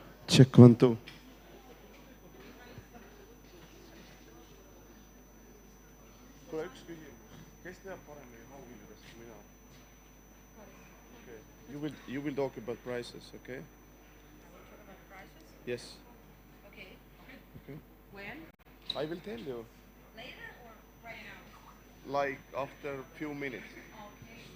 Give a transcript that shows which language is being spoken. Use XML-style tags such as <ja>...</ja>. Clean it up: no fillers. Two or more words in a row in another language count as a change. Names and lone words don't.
<et>Check 1, 2. Kuule, üks küsimus. Kes teab paremini hauhiljudest kui mina?</et> <en>Okay. You will talk about prices, okay? Talk about prices? Yes. Okay. Okay. When? I will tell you. Later or right now? Like after a few minutes. Okay.</en>